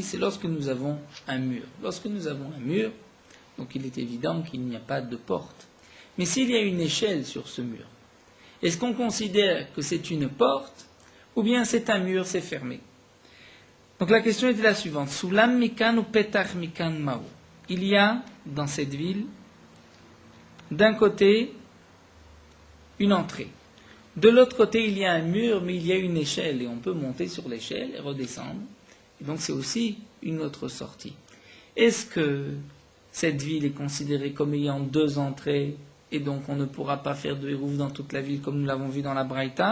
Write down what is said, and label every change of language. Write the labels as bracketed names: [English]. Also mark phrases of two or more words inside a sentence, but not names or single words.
[French] C'est lorsque nous avons un mur. Lorsque nous avons un mur, donc il est évident qu'il n'y a pas de porte. Mais s'il y a une échelle sur ce mur, est-ce qu'on considère que c'est une porte ou bien c'est un mur, c'est fermé? Donc la question était la suivante. [Hebrew] סולם מכאן ou פתח מכאן מאי. [French] Il y a dans cette ville, d'un côté, une entrée. De l'autre côté, il y a un mur, mais il y a une échelle. Et on peut monter sur l'échelle et redescendre. Et donc c'est aussi une autre sortie. Est-ce que cette ville est considérée comme ayant 2 entrées et donc on ne pourra pas faire de hérouf dans toute la ville comme nous l'avons vu dans la Braïta?